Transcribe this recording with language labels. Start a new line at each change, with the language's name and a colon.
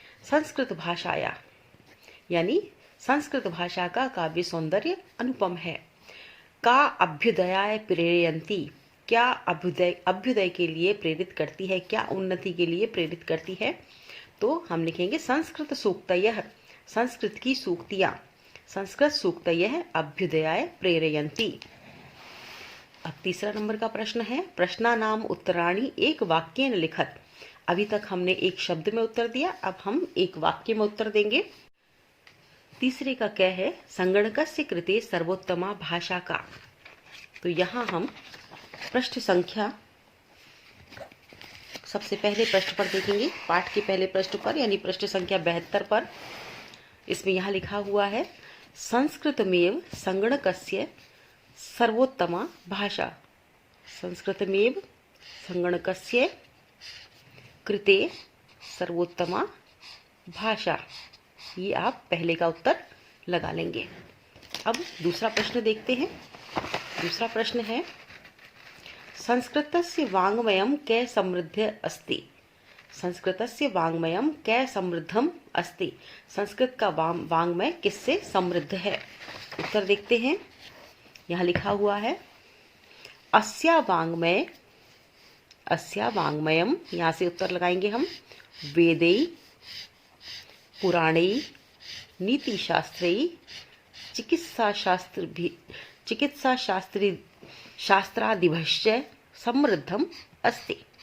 Hindi: संस्कृत भाषाया, यानी संस्कृत भाषा का काव्य सौंदर्य अनुपम है।
Sanskrit: का अभ्युदयाय प्रेरयन्ति,
Hindi: क्या अभ्युदय के लिए प्रेरित करती है, क्या उन्नति के लिए प्रेरित करती है? तो हम लिखेंगे
Sanskrit: संस्कृत सूक्तयः,
Hindi: संस्कृत की सूक्तियाँ।
Sanskrit: संस्कृत सूक्तयः अभ्युदयाय प्रेरयन्ति।
Hindi: अब तीसरा नंबर का प्रश्न है,
Sanskrit: प्रश्नानाम उत्तराणि एक वाक्येन लिखत।
Hindi: अभी तक हमने एक शब्द में उत्तर दिया, अब हम एक वाक्य में उत्तर देंगे। तीसरे का क्या है,
Sanskrit: संगणकस्य कृते सर्वोत्तमा भाषा का।
Hindi: तो यहाँ हम पृष्ठ संख्या सबसे पहले पृष्ठ पर देखेंगे, पाठ के पहले पृष्ठ पर यानी पृष्ठ संख्या 72 पर। इसमें यहाँ लिखा हुआ है,
Sanskrit: संस्कृतमेव संगणकस्य सर्वोत्तमा भाषा। संस्कृतमेव संगणकस्य कृते सर्वोत्तमा भाषा।
Hindi: ये आप पहले का उत्तर लगा लेंगे। अब दूसरा प्रश्न देखते हैं। दूसरा प्रश्न है,
Sanskrit: संस्कृतस्य वाङ्मयं कै समृद्ध अस्ति। संस्कृतस्य वाङ्मयं कै समृद्धम अस्ति।
Hindi: संस्कृत का वाङ्मय किससे समृद्ध है। उत्तर देखते हैं। यहाँ लिखा हुआ है, अस्या वाङ्मयम, यहाँ से उत्तर लगाएंगे हम,
Sanskrit: वेदै पुराणै नीतिशास्त्रै शास्त्रादिभश्च समृद्धम अस्ति।